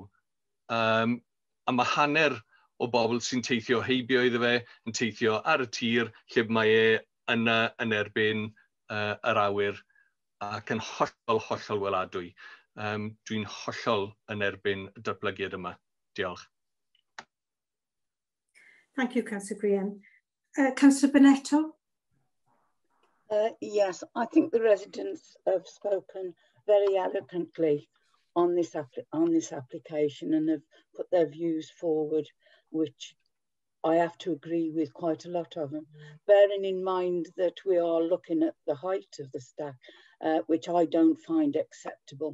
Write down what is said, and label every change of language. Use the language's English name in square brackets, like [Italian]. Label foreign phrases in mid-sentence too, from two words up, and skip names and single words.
[Welsh] A mae hanner o bobl sy'n teithio heibio iddo fe, yn teithio ar y tir, lle mae yna yn erbyn yr awyr, ac yn hollol weladwy. Dwi'n hollol yn erbyn y datblygiad yma. Diolch. [English] Thank you, Councillor Graham. Councillor Bonetto. Yes, I think the residents have spoken very eloquently on this application and have put their views forward, which I have to agree with quite a lot of them, bearing in mind that we are looking at the height of the stack, which I don't find acceptable.